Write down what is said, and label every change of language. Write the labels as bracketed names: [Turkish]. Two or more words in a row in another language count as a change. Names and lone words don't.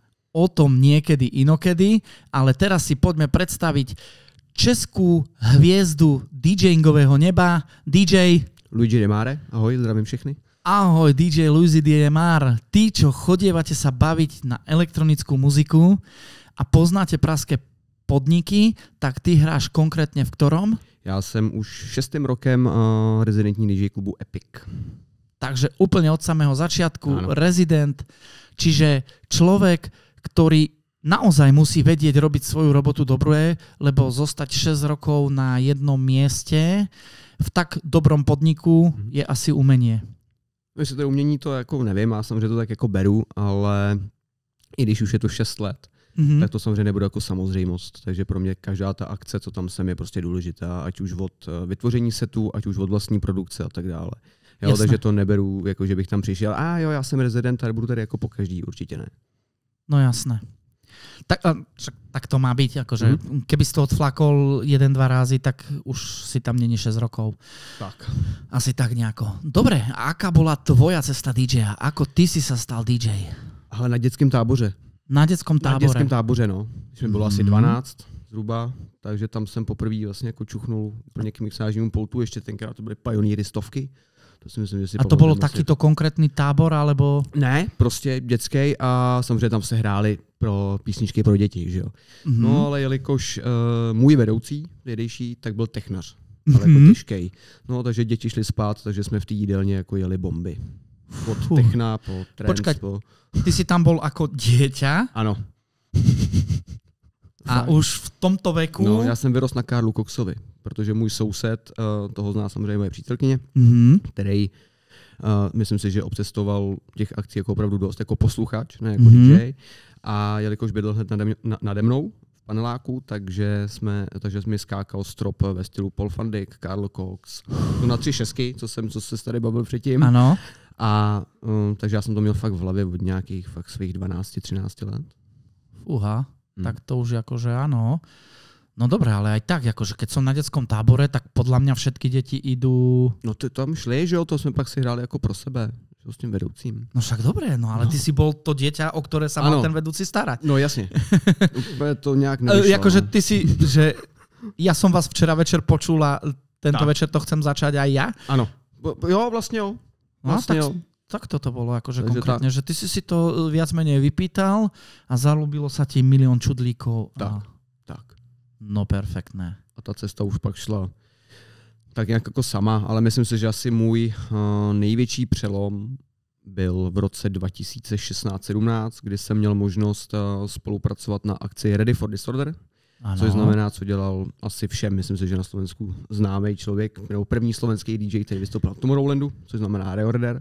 [Slovak] O tom niekedy inokedy, ale teraz si poďme predstaviť českú hviezdu DJingového neba, DJ [Czech] Luigi Demare. Ahoj, zdravím všechny. [Slovak] Ahoj, DJ Luigi Demare. Tí, čo chodievate sa baviť na elektronickú muziku a poznáte pražské podniky, tak ty hráš konkrétně v ktorom? [Czech] Já jsem už 6. rokem rezidentní DJ klubu Epic. [Slovak] Takže úplne od samého začiatku, Áno. rezident, čiže človek, ktorý naozaj musí vedieť robiť svoju robotu dobré, lebo zostať 6 rokov na jednom mieste v tak dobrom podniku je asi umenie. [Czech] Jestli to je umění, to jako nevím, já samozřejmě to tak jako beru, ale i když už je to 6 let, tak to samozřejmě nebude jako samozřejmost. Takže pro mě každá ta akce, co tam jsem, je prostě důležitá, ať už od vytvoření setu, ať už od vlastní produkce a tak dále. Jo, takže to neberu, jako že bych tam přišel, jo, já jsem rezident a budu tady jako po každý, určitě ne. [Slovak] No jasné. Tak to má byť, akože keby si to odflakol 1-2 razy, tak už si tam není 6 rokov. Tak. Asi tak nejako. Dobre, a aká bola tvoja cesta DJ-a? Ako ty si sa stal DJ? [Czech] Ale na dětském táboře. Na dětském táboře? Na dětském táboře, no. Když mi bylo asi 12 zhruba, takže tam jsem poprvé vlastně jako čuchnul úplně k mixážnímu pultu, ještě tenkrát to byly Pioneery 100. To si myslím, že si [Slovak] a to bylo takýto konkrétní tábor, alebo? [Czech] Ne, prostě dětský a samozřejmě tam se hráli pro písničky pro děti, že jo. No ale jelikož můj vedoucí, tehdejší, tak byl technař, ale jako těžkej. No takže děti šly spát, takže jsme v té jídelně jako jeli bomby. Od techna po trance. [Slovak] Počkať, ty si tam bol ako dieťa? [Czech] Ano. [Slovak] A už v tomto veku? No, [Czech] já jsem vyrost na Karlu Coxovi, protože můj soused, toho zná samozřejmě moje přítelkyně, který, myslím si, že obcestoval těch akcí jako opravdu dost, jako posluchač, ne jako DJ. A jelikož bydl hned nade mnou v paneláku, takže jsme skákal strop ve stylu Paul van Dyk, Karl Cox, na 3 šesky, co se tady bavil předtím. Ano. A takže já jsem to měl fakt v hlavě od nějakých fakt svých 12-13 let. [Slovak] Fúha. Tak to už akože áno. No dobré, ale aj tak, akože keď som na detskom tábore, tak podľa mňa všetky deti idú... [Czech] No ty tam šli, že jo, to jsme pak si hráli jako pro sebe, že s tím vedoucím. [Slovak] No však dobré, no ale ty si bol to dieťa, o ktoré sa mal ten vedúci starať. [Czech] No jasně, úplně to nějak nevyšlo. [Slovak] Jakože ty si, že ja som vás včera večer počul a tento večer to chcem začať aj ja? [Czech] Ano, jo, vlastně jo. Vlastně jo. [Slovak] Tak toto bolo akože konkrétne, že ty si to viac menej vypýtal a zalúbilo sa ti milión čudlíkov. Tak. No perfektné. [Czech] A ta cesta už pak šla tak nějak jako sama, ale myslím si, že asi můj největší přelom byl v roce 2016-17, kdy jsem měl možnost spolupracovat na akci Ready for Disorder. Ano. Což znamená, co dělal asi všem, myslím si, že na Slovensku známý člověk, nebo první slovenský DJ, který vystoupil v Tomorrowlandu, což znamená Reorder.